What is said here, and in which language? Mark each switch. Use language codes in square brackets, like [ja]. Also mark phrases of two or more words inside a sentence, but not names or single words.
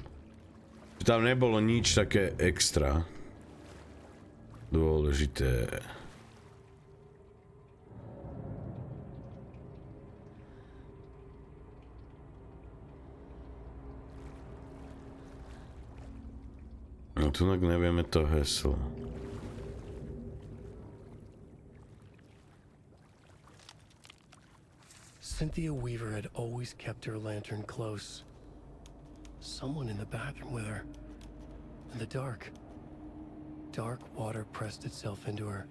[sk] Že tam nebolo nič také extra dôležité. No tu nevieme to heslo. [en] Cynthia Weaver had always kept her lantern close. Someone in the bathroom with her. In the dark. Dark water pressed itself into her.